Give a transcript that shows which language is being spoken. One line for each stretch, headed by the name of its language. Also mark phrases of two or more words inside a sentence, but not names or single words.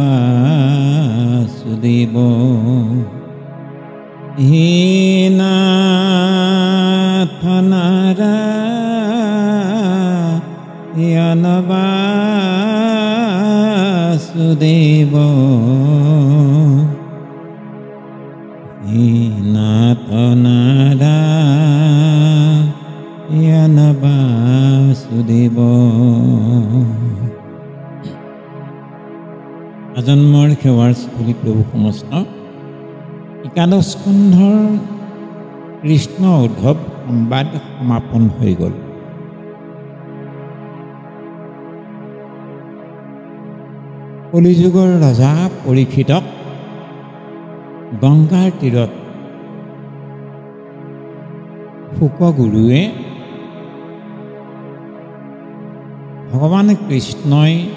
Sanskrit: वासुदेव हे नाथ नारायण वासुदेव हे नाथ नारायण वासुदेव।
Assamese: আজন্মৰ সেৱাৰ স্থলী প্ৰভু সমস্ত একাদশ স্কন্ধৰ কৃষ্ণ উদ্ধৱ সংবাদ সমাপন হৈ গ'ল। কলিযুগৰ ৰজা পৰীক্ষিতক গংগাৰ তীৰত শুকগুৰুৱে ভগৱান কৃষ্ণই